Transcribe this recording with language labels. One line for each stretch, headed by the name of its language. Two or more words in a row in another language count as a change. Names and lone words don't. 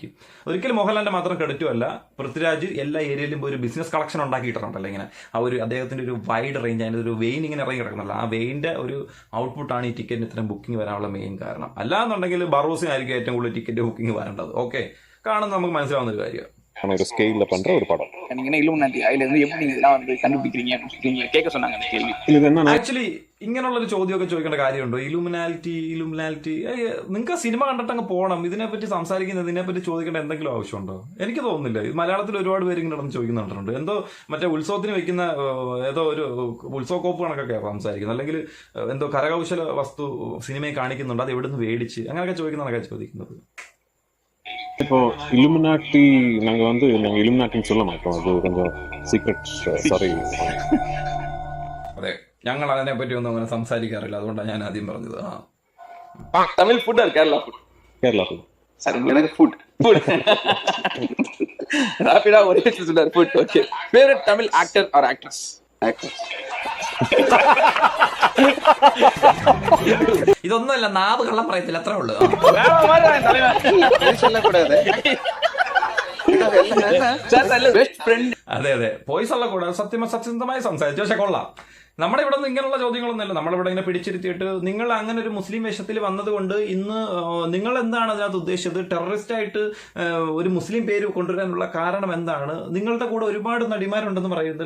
Malayalam: ഒരിക്കലും മോഹൻലാലിന്റെ മാത്രം ക്രെഡിറ്റും അല്ല, പൃഥ്വിരാജ് എല്ലാ ഏരിയയിലും ഒരു
English: business collection
Malayalam: ഉണ്ടാക്കിയിട്ടുണ്ടല്ലോ. ഇങ്ങനെ ആ ഒരു അദ്ദേഹത്തിന്റെ ഒരു
English: wide range,
Malayalam: അതിൻ്റെ ഒരു വെയിൻ ഇങ്ങനെ ഇറങ്ങി കിടക്കുന്നുള്ളൂ. ആ വെയിൻ്റെ ഒരു ഔട്ട്പുട്ടാണ് ഈ ടിക്കറ്റിന് ഇത്രയും ബുക്കിംഗ് വരാനുള്ള മെയിൻ കാരണം. അല്ലാന്നുണ്ടെങ്കിൽ ബറോസിനായിരിക്കും ഏറ്റവും കൂടുതൽ
English: ticket booking
Malayalam: വരേണ്ടത്. ഓക്കെ, കാണുന്നത് നമുക്ക് മനസ്സിലാവുന്ന ഒരു കാര്യം.
Tamil: ஒரு ஸ்கேல்ல பண்ற ஒரு படம். நீங்க என்ன இலுமினாட்டி அதுல இருந்து எப்படி இதெல்லாம் வந்து கண்டுபிடிக்கிறீங்க அப்படின்னு கேட்க சொன்னாங்க அந்த கேள்வி. இது என்ன
Malayalam: ആക്ച്വലി ഇങ്ങനെയുള്ളൊരു ചോദ്യമൊക്കെ ചോദിക്കേണ്ട കാര്യമുണ്ടോ? ഇലുമിനാലിറ്റി നിങ്ങൾക്ക് സിനിമ കണ്ടിട്ട് അങ്ങ് പോകണം. ഇതിനെപ്പറ്റി സംസാരിക്കുന്നത്, ഇതിനെപ്പറ്റി ചോദിക്കേണ്ട എന്തെങ്കിലും ആവശ്യമുണ്ടോ? എനിക്ക് തോന്നുന്നില്ല. ഇത് മലയാളത്തിൽ ഒരുപാട് പേര് ഇങ്ങനെ നടന്ന് ചോദിക്കുന്നുണ്ട്. എന്തോ മറ്റേ ഉത്സവത്തിന് വെക്കുന്ന ഏതോ ഒരു ഉത്സവ കോപ്പ് കണക്കൊക്കെ സംസാരിക്കുന്നത്, അല്ലെങ്കിൽ എന്തോ കരകൗശല വസ്തു സിനിമയെ കാണിക്കുന്നുണ്ട്, അത് എവിടുന്ന് മേടിച്ച് അങ്ങനെയൊക്കെ ചോദിക്കുന്നതൊക്കെ ചോദിക്കുന്നത്.
Tamil: இப்போ ഇലുമിനാറ്റി நாங்க ഇലുമിനാറ്റിன்னு சொல்ல மாட்டோம். அது கொஞ்சம் சீக்ரெட். சாரி.
Malayalam: അതെ, ഞങ്ങൾ അതിനെപ്പറ്റി ഒന്നും അങ്ങനെ സംസാരിക്കാറില്ല. അതുകൊണ്ടാണ് ഞാൻ ആദ്യം പറഞ്ഞത്.
English: Tamil food or Kerala food? கேரளா food. சரி,
Tamil: எனக்கு ஃபுட் ராபிடா ஒரே சொல்றாரு ஃபுட்.
English: Okay, favourite Tamil actor or actress? ஆக்டர்ஸ்.
Malayalam: ഇതൊന്നുമല്ല, നാവ് കള്ളം പറയത്തില്ല, അത്രേ ഉള്ളൂ.
Tamil: சொல்லக்கூடாது.
English: Best friend.
Malayalam: അതെ അതെ, പോയിസ് ഉള്ള കൂടെ സത്യസന്ധമായി സംസാരിച്ചു. പക്ഷെ കൊള്ളാം. നമ്മുടെ ഇവിടെ നിന്ന് ഇങ്ങനെയുള്ള ചോദ്യങ്ങളൊന്നുമില്ല. നമ്മളിവിടെ ഇങ്ങനെ പിടിച്ചിരുത്തിയിട്ട് നിങ്ങൾ അങ്ങനെ ഒരു മുസ്ലിം വേഷത്തിൽ വന്നതുകൊണ്ട് ഇന്ന് നിങ്ങൾ എന്താണ് അതിനകത്ത് ഉദ്ദേശിച്ചത്? ടെററിസ്റ്റ് ആയിട്ട് ഒരു മുസ്ലിം പേര് കൊണ്ടുവരാനുള്ള കാരണം എന്താണ്? നിങ്ങളുടെ കൂടെ ഒരുപാട് നടിമാരുണ്ടെന്ന് പറയുന്നില്ല.